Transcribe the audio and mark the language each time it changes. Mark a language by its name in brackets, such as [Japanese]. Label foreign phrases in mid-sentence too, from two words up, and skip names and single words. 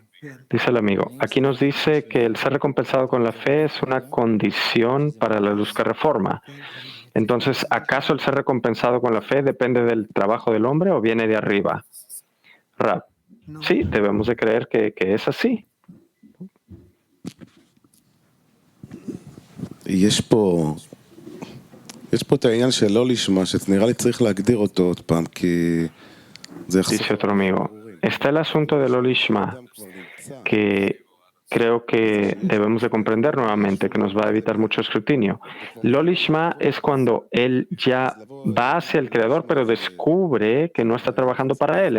[Spanish] Dice el amigo, aquí nos dice que el ser recompensado con la fe es una condición para la luz que reforma. Entonces, ¿acaso el ser recompensado con la fe depende del trabajo del hombre o viene de arriba? Rab, sí, debemos de creer que es así. [Hebrew] יש פה את העניין של לא לשמה, שנראה לי צריך להגדיר אותו עוד פעם, כי זה [Spanish] Dice otro amigo, está el asunto del Olishma, que creo que debemos de comprender nuevamente, que nos va a evitar mucho escrutinio. Lolishma es cuando él ya va hacia el Creador, pero descubre que no está trabajando para él.